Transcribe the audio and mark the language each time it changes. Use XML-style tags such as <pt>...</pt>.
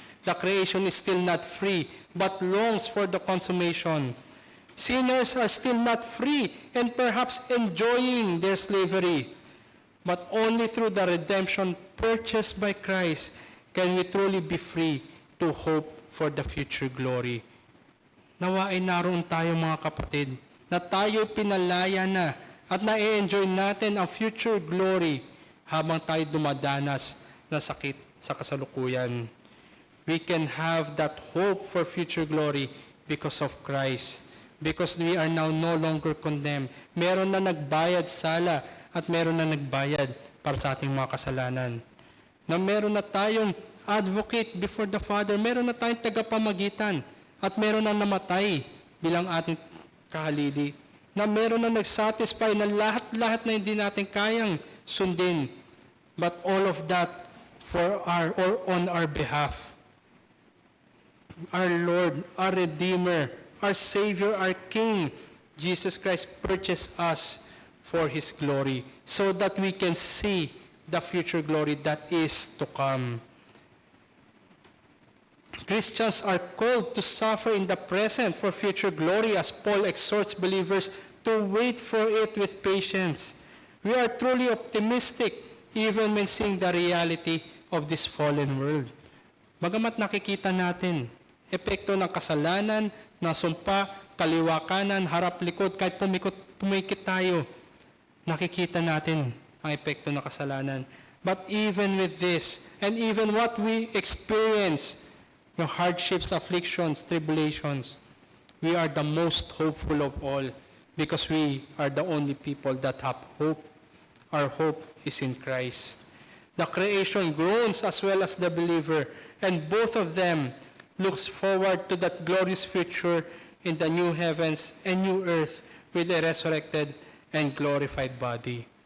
<en>The creation is still not free but longs for the consummation. Sinners are still not free and perhaps enjoying their slavery. But only through the redemption purchased by Christ can we truly be free to hope for the future glory.</en> <tl>Nawa ay naroon tayo mga kapatid, na tayo pinalaya na at na-enjoy natin ang</tl> <en>future glory</en> <tl>habang tayo dumadanas na sakit sa kasalukuyan.</tl> <en>We can have that hope for future glory because of Christ. Because we are now no longer condemned.</en> <tl>Meron na nagbayad sala at meron na nagbayad para sa ating mga kasalanan. Na meron na tayong</tl> <en>advocate before the Father.</en> <tl>Meron na tayong tagapamagitan. at meron na namatay bilang ating kahalili, na meron na nagsatisfy na lahat-lahat na hindi natin kayang sundin.</tl> <en>But all of that for our or on our behalf. Our Lord, our Redeemer, our Savior, our King, Jesus Christ purchased us for His glory so that we can see the future glory that is to come. Christians are called to suffer in the present for future glory, as Paul exhorts believers to wait for it with patience. We are truly optimistic even when seeing the reality of this fallen world.</en> <tl>Bagamat nakikita natin epekto ng kasalanan, ng sumpa, kaliwa kanan, harap likod, kahit pumikit tayo, nakikita natin ang epekto ng kasalanan.</tl> <en>But even with this, and even what we experience, yung hardships, afflictions, tribulations, we are the most hopeful of all because we are the only people that have hope. Our hope is in Christ. The creation groans as well as the believer, and both of them looks forward to that glorious future in the new heavens and new earth with a resurrected and glorified body.</en>